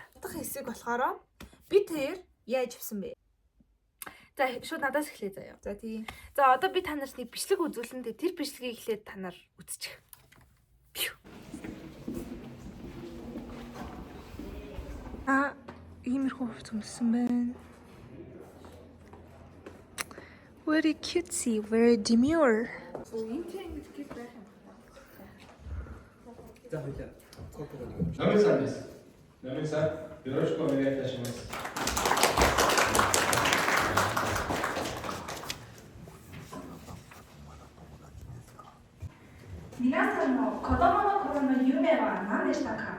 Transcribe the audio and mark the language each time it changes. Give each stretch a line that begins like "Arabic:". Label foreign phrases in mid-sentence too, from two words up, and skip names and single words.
Mongolian: Дахь хэсэг болохоор би тэр яаж явсан бэ? За шууд надаас эхлэе заяа. За тийм. За одоо би та нарт нэг бичлэг үзүүлэн тэр бичлэгийг эхлээд та нар үзчих. Иймэрхүү хувцас өмссөн байна.
English: Very cutesy, very demure.
Japanese: Номер 3 です。номер 3、よろしくお願いいたします。皆さんの子供の頃の夢は何でしたか？